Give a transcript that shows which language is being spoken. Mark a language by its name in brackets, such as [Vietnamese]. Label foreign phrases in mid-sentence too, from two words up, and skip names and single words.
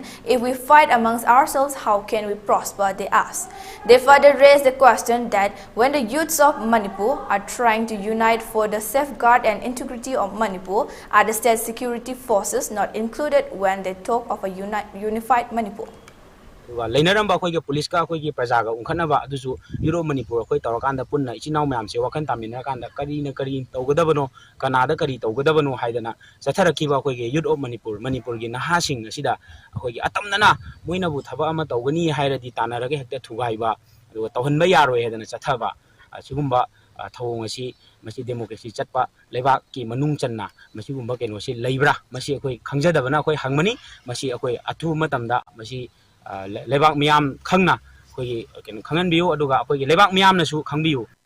[English] If we fight amongst ourselves, how can we prosper? They asked. They further raised the question that when the youths of Manipur are trying to unite for the safeguard and integrity of Manipur, are the state security forces not included when they talk of a unified Manipur? [Manipuri] लेनरंबा अखोइगे पुलिस का अखोइगे प्रजा का उंखनबा अदुसु यूरो मणिपुर अखोइ तौरकांदा पुन्ना इचिनाव म्यामसे वखन तामिना कांदा करी न करी तौगदबनो कनादा करी तौगदबनो हाइदना सथरखिबा अखोइगे [English] youth of Manipur [Manipuri] गी नहासिंग असिदा अखोइगे अतमनना मोइनबु थबा अमा तौगनी हाइरदि तानारगे हेक्ते थुगाइबा अदुगा तौहनबा यारोय हेदना सथबा असिगुम्बा थौंग असि मसि डेमोक्रेसी चटपा लेबाक की मनुंग चन्ना मसिगुम्बा केनोसि लेब्रा मसि अखोइ खंगजदबना अखोइ हंगमनी मसि अखोइ अथु मतमदा मसि लेबाक मियाम खंगना कोई केन खंगन बियो अदुगा कोई लेबाक मियाम नसु खंगबियो.